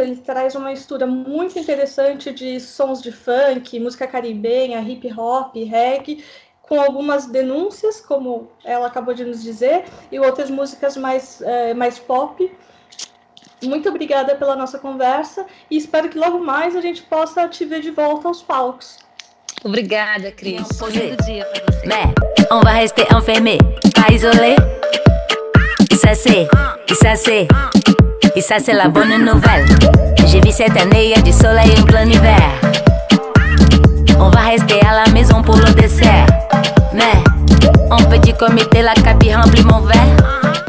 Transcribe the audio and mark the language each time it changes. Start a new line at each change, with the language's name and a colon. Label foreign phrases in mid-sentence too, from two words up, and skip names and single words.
Portuguese: Ele traz uma mistura muito interessante de sons de funk, música caribenha, hip hop, reggae, com algumas denúncias, como ela acabou de nos dizer, e outras músicas mais pop. Muito obrigada pela nossa conversa e espero que logo mais a gente possa te ver de volta aos palcos. Obrigada, Cris. Bom dia para você.
French: Mais, on va rester enfermé, pas isolé. Et ça c'est la bonne nouvelle. J'ai vu cette année, y a du soleil en plein hiver. On va rester à la maison pour le dessert. Mais, en petit comité, la cabine remplit mon verre.